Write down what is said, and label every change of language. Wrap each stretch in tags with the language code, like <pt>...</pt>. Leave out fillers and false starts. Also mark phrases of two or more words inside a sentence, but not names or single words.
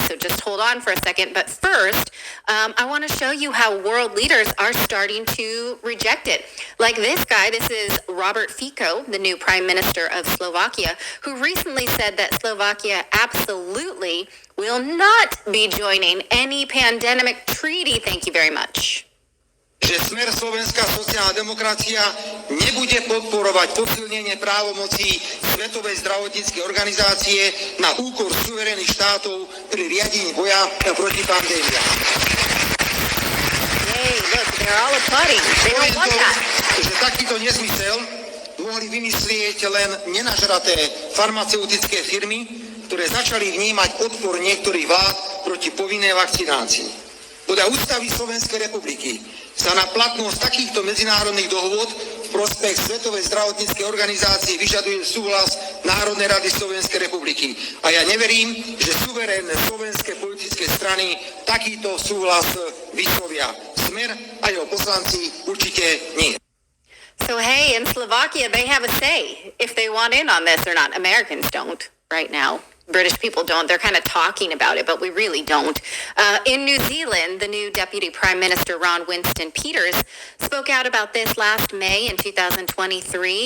<en>So just hold on for a second. But first, I want to show you how world leaders are starting to reject it. Like this guy, this is Robert Fico, the new prime minister of Slovakia, who recently said that Slovakia absolutely will not be joining any pandemic treaty. Thank you very much.</en> <sk>Že smer Slovenská sociálna demokracia nebude podporovať posilnenie právomocí Svetovej zdravotníckej organizácie na úkor suverénnych štátov pri riadení boja proti pandémii.</sk> <en>Hey, look, they're all applauding. They don't want that.</en> <sk>Že takýto nezmysel mohli vymyslieť len nenažraté farmaceutické firmy, ktoré začali vnímať odpor niektorých vlád proti povinnej vakcinácii. Podľa ústavy Slovenskej republiky sa na platnosť takýchto medzinárodných dohôd v prospech Svetovej zdravotníckej organizácie vyžaduje súhlas Národnej rady Slovenskej republiky. A ja neverím, že suverénne slovenské politické strany takýto súhlas vyslovia. Smer a jeho poslanci určite nie.</sk> <en>So hey, in Slovakia, they have a say if they want in on this or not. Americans don't right now. British people don't. They're kind of talking about it, but we really don't. In New Zealand, the new Deputy Prime Minister, Ron Winston Peters, spoke out about this last May in 2023.</en>